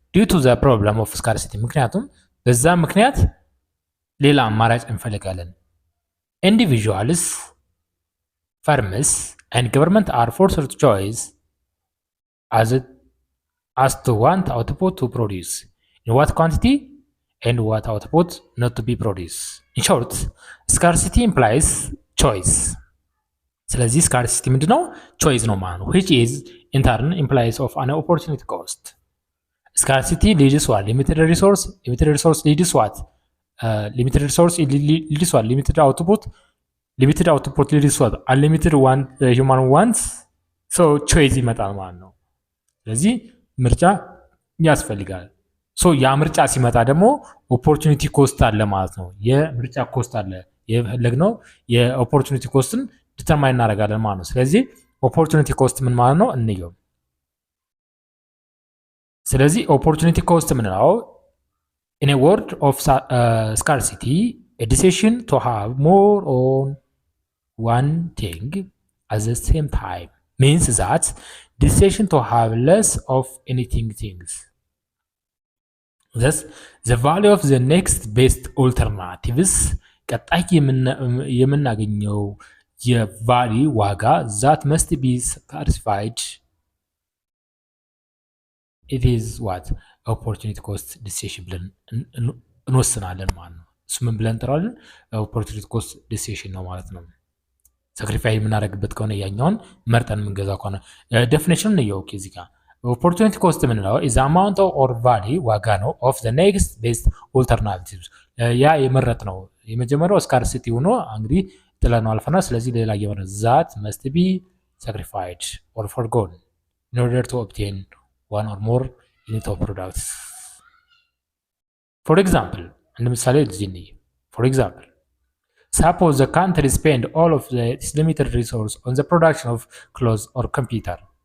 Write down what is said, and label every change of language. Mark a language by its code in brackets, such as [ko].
[en] ዲዩ ቱ ዘ ፕሮብለም ኦፍ ስካርሲቲ [am] ምክንያቱም በዛ ምክንያት ሌላ አማራጭ እንፈልጋለን። [en] ኢንዲቪዥዋልስ ፈርምስ ኤንድ ገቨርንመንት አር ፎርስድ ቱ ቾይስ as to what output to produce, in what quantity, and what output not to be produced. In short, scarcity implies choice. [am] ስለዚህ scarcity ምንድነው? [en] choice [am] ነው ማለት ነው, [en] which is in turn implies of an opportunity cost. Scarcity leads what? Limited resource leads what? Limited resource leads what? Limited output leads what? Unlimited human wants. So choice [am] ይመጣል ማለት ነው። ስለዚህ ምርጫ ያስፈልጋል። ያ ምርጫ ሲመጣ ደግሞ ኦፖርቹኒቲ ኮስት አለ ማለት ነው። የምርጫ ኮስት አለ። የፈለግነው የኦፖርቹኒቲ ኮስትን ዲተርማይን እናደርጋለን ማለት ነው። ስለዚህ ኦፖርቹኒቲ ኮስት ምን ማለት ነው እንየው። ስለዚህ ኦፖርቹኒቲ ኮስት ምንለው [en] in a world of scarcity a decision to have more on one thing at the same time means that decision to have less of anything things. Thus, the value of the next best alternatives [am] ቀጣይ የምናገኘው የቫልዩ ዋጋ [en] that must be satisfied. It is what? opportunity cost decision [am] ብለን እንወስናለን ማለት ነው። እሱ ምን ብለን እንጠራዋለን? [en] opportunity cost decision [am] ነው ማለት ነው። ሳክሪፋይ የምናደርግበት ከሆነ ያኛውን መርጠን የምንገዛ ከሆነ ዴፊኒሽኑን ነው ያው እዚህ ጋር ኦፖርቹኒቲ ኮስት የምንለው [en] is the amount or value [am] ዋጋ ነው [en] of the next best alternatives [am] ያ የመረጥ ነው። የመጀመሪያው ስካርሲቲ ሆኖ እንግዲህ ጥለነው አልፈናል። ስለዚህ ሌላ የሆነ [en] that must be sacrificed or forgone in order to obtain one or more unit of products. For example [am] እንደ ምሳሌ እዚህ [en] for example suppose the country spend all of its limited resource on the production of clothes or computer.